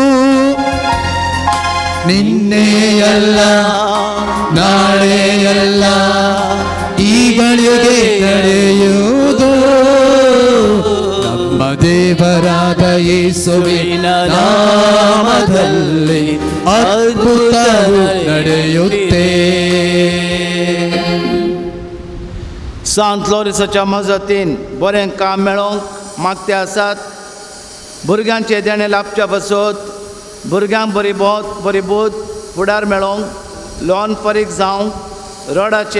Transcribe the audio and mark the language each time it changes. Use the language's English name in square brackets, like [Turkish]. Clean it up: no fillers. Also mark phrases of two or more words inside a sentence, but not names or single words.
[Kannada] ನಿನ್ನೆಯಲ್ಲ ನಾಳೆಯಲ್ಲ ಈ ಗಳಿಗೆ ನಡೆಯುವುದು. ನಮ್ಮ ದೇವರಾದ ಯೇಸುವಿನ ನಾಮದಲ್ಲಿ ಅದ್ಭುತವು ನಡೆಯುತ್ತೆ. [Konkani] सांत लॉरेन्साच्या मजतीन बरें काम मेळोवंक मागते आसात. भुरग्यांचे देणे लाभच्या बसत भुरग्यांक बरी बोध फुडार मेळोवंक लॉन फरीक जावंक रोडाचें